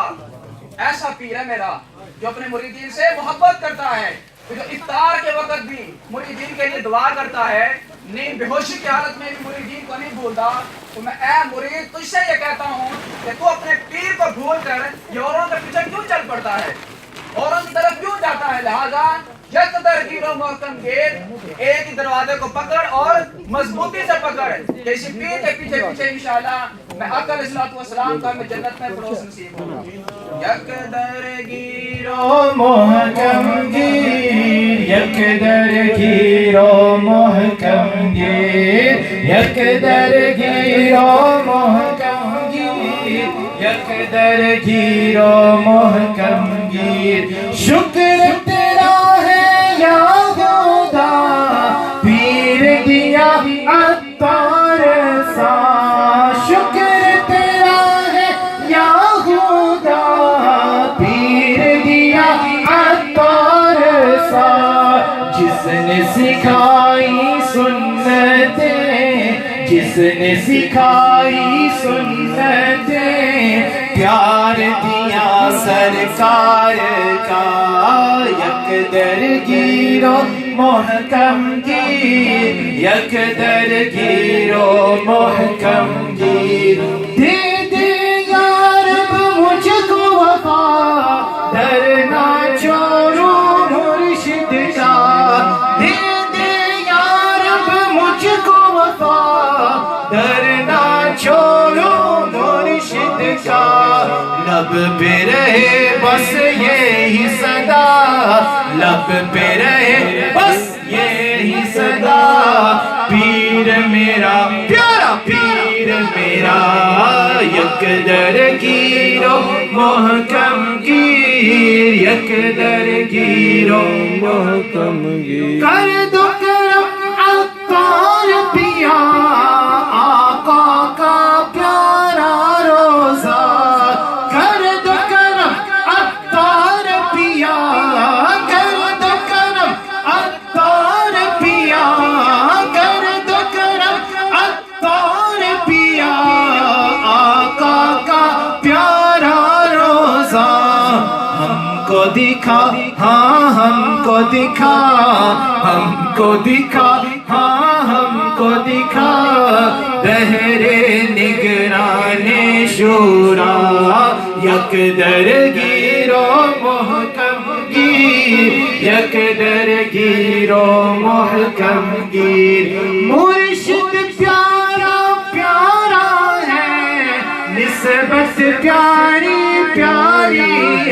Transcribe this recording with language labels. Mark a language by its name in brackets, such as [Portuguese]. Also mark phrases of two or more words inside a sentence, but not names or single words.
[Urdu] ایسا پیر ہے میرا جو اپنے مریدین سے محبت کرتا ہے، جو افطار کے وقت بھی مریدین کے لیے دعا کرتا ہے، نیند بے ہوشی کی حالت میں بھی مریدین کو نہیں بھولتا، تو میں اے مرید تجھ سے یہ کہتا ہوں کہ تو اپنے پیر کو بھول کر یہ اوروں کے پیچھے کیوں چل پڑتا ہے، اوروں کی طرف کیوں جاتا ہے؟ [Persian] لہذا یک درگیر و محکم گیر، [Urdu] ایک ہی دروازے کو پکڑ اور مضبوطی سے پکڑ کہ اسی پیر کے پیچھے پیچھے انشاءاللہ میں حق علیہ الصلوۃ والسلام کا میں جنت میں پڑوس نصیب ہوگا۔ [Persian] یک درگیر و محکم گیر، یک درگیر و محکم گیر، یک درگیر و محکم گیر، یک درگیر و محکم گیر۔ [Urdu] شکر تیرا ہے یا خدا پیر دیا عطار سا، شکر تیرا ہے یا خدا پیر دیا عطار سا، جس نے سکھائی سنتیں، جس نے سکھائی سنتیں، پیار دیا سرکار کا، [Persian] یک درگیر و محکم گیر، یک درگیر و محکم گیر۔ [Urdu] دے دے یا رب مجھ کو وفا، ڈرنا چھوڑو مرشد کا، دے دے یا رب مجھ کو وفا، ڈرنا چھوڑو مرشد کا۔ لب پہ رہے بس یہی صدا، لب پہ رہے بس یہی صدا، پیر میرا پیارا پیر میرا، [Persian] یک درگیر و محکم گیر، یک درگیر و محکم گیر۔ [Urdu] کر دو کرم عطار پیا، آقا کا پیارا روزہ، کر دو کرم عطار پیا، کر دو کرم عطار پیا، کر دو کرم عطار پیا، آقا کا پیارا روزہ۔ ہم کو دکھا ہاں ہم کو دکھا، ہم کو دکھا ہاں ہم کو دکھا، بہرے نگران شورا، [Persian] یک درگیر و محکم گیر، یک درگیر و محکم گیر۔ [Urdu] مرشد پیارا پیارا ہے، نسبت پیاری پیاری